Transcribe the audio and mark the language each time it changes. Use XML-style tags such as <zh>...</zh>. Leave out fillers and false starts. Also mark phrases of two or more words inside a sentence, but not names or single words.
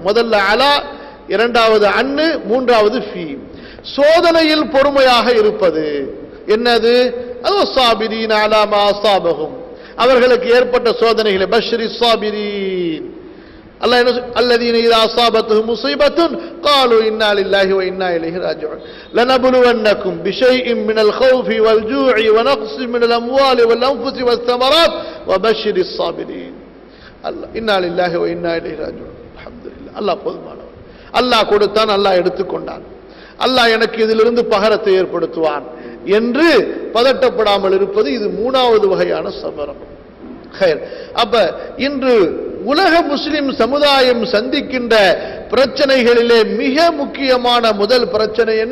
<ta>முதல்ல அலா, இரண்டாவது அன்னு, மூன்றாவது ஃபீ. சோதனையில் பொறுமையாக இருப்பது என்னது?</ta> <ar>அது الصابرين على ما أصابهم,</ar> <ta>அவர்களுக்கு ஏற்பட்ட சோதனைகளை</ta> <ar>بشر الصابرين. அல்லாஹ் என்ன الذين إذا أصابتهم مصيبة قالوا إنا لله وإنا إليه راجعون لنبلونكم بشيء من الخوف والجوع ونقص من الأموال والأنفس والثمرات وبشر الصابرين. إنا لله وإنا إليه راجعون. الحمدلله.</ar> <ta>அல்லாஹ் போதுமானவன். அல்லாஹ் கொடுத்தான், அல்லாஹ் எடுத்துக்கொண்டான், அல்லாஹ் எனக்கு இதிலிருந்து பகரத்தை ஏற்படுத்துவான் என்று பதட்டப்படாமல் இருப்பது இது மூணாவது வகையான சபரம். அப்ப இன்று உலக முஸ்லிம் சமுதாயம் சந்திக்கின்ற பிரச்சனைகளிலே மிக முக்கியமான முதல் பிரச்சனை என்ன?</ta>